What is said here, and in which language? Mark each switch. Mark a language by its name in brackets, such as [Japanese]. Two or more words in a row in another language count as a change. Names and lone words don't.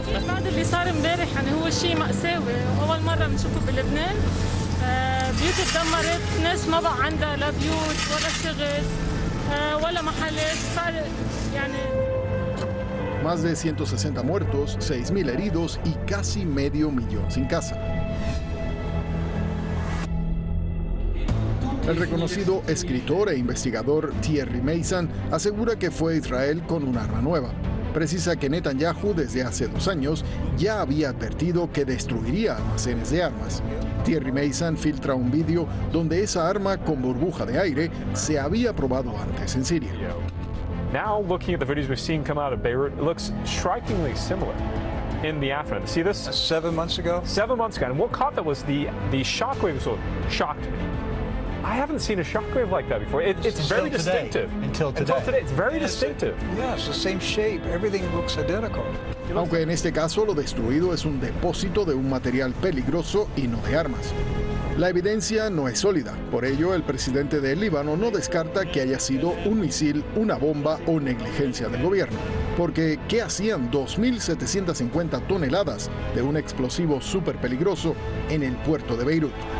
[Arabic] بعد اللي صار امبارح يعني هو شيء مأساوي اول مره بنشوفه بلبنان بيوت اتدمرت ناس ما بقى عندها لا بيوت ولا شغل ولا محلات صار يعني [Spanish] Más de 160 muertos, 6.000 heridos y casi medio millón sin casa. El reconocido escritor e investigador Thierry Meyssan asegura que fue Israel con un arma nueva. Precisa que Netanyahu desde hace 2 años ya había advertido que destruiría almacenes de armas. Thierry Meyssan filtra un vídeo donde esa arma con burbuja de aire se había probado antes en Siria. [English] Now looking at the videos we've seen come out of Beirut, it looks strikingly similar in the aftermath. See this? 7 months ago? 7 months ago. And what caught that was the shockwave so shocked me. I haven't seen a shockwave like that before. It's very distinctive. Until today. It's very distinctive. Yeah, it's the same shape. Everything looks identical. [Spanish] Aunque en este caso lo destruido es un depósito de un material peligroso y no de armas. La evidencia no es sólida, por ello el presidente del Líbano no descarta que haya sido un misil, una bomba o negligencia del gobierno. Porque, ¿qué hacían 2.750 toneladas de un explosivo súper peligroso en el puerto de Beirut?